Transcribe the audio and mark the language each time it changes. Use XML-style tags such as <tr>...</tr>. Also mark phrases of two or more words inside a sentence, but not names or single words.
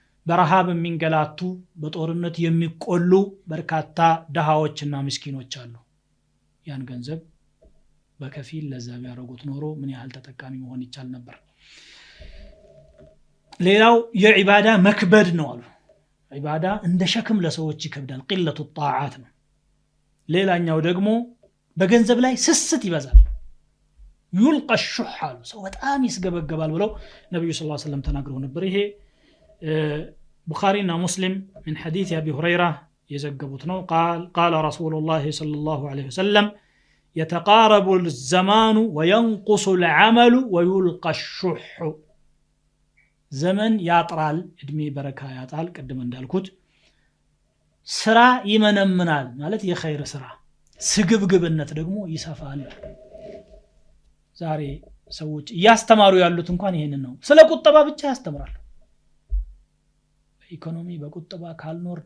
<am>በረሃብ የሚንገላቱ በጦርነት የሚቆሉ በርካታ ደሃዎችና ምስኪኖች አሉ ያን ገንዘብ በከፊል ለዛ ቢያረጉት ኖሮ ምን ያህል ተጠቃሚ መሆን ይቻል ነበር ሌላው የዒባዳ መክበድ ነው አሉ ዒባዳ እንደ ሸክም ለሰዎች ይከብዳል ቂለቱ ጣዓት ነው ሌላኛው ደግሞ በገንዘብ ላይ ስስት ይበዛል</am> <ar>يلقى الشح</ar> <am>ሰው በጣም ይስገበገባል ብለው ነብዩ</am> <ar>صلى الله عليه وسلم</ar> <am>ተናግረው ነበር ይሄ ቡኻሪና ሙስሊም</am> <ar>من حديث ابي هريره</ar> <am>يዘገቡት ነው</am> <ar>قال رسول الله صلى الله عليه وسلم يتقارب الزمان وينقص العمل ويلقى الشح</ar> <am>ዘመን ያጥራል እድሜ በረካ ያጣል ቀደም እንዳልኩት ስራ ይመነምናል ማለት የኸይር ስራ ስግብግብነት ደግሞ ይሰፋል ዛሬ ሰዎች ያስተማሩ ያሉት እንኳን ይሄንን ነው ስለ ቁጠባ ብቻ ያስተምራሉ ኢኮኖሚ በቁጠባ ካልኖርን</am>